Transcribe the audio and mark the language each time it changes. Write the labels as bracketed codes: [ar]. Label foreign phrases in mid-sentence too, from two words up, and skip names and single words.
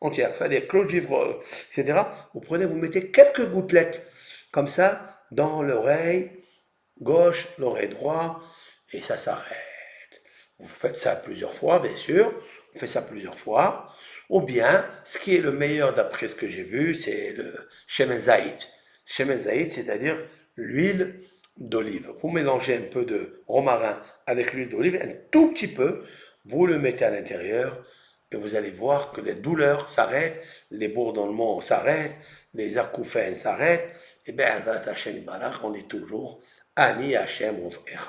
[fr] entière, c'est-à-dire clôt de givre, etc. Vous prenez, vous mettez quelques gouttelettes, comme ça, dans l'oreille gauche, l'oreille droite, et ça s'arrête. Vous faites ça plusieurs fois, bien sûr, on fait ça plusieurs fois, ou bien, ce qui est le meilleur d'après ce que j'ai vu, c'est le [he] שמן זית. שמן זית, [fr] c'est-à-dire l'huile d'olive. Vous mélangez un peu de romarin avec l'huile d'olive, un tout petit peu, vous le mettez à l'intérieur, et vous allez voir que les douleurs s'arrêtent, les bourdonnements s'arrêtent, les acouphènes s'arrêtent, et bien, [he] השם ברוך, [fr] on dit toujours, [he] אני השם רופאך.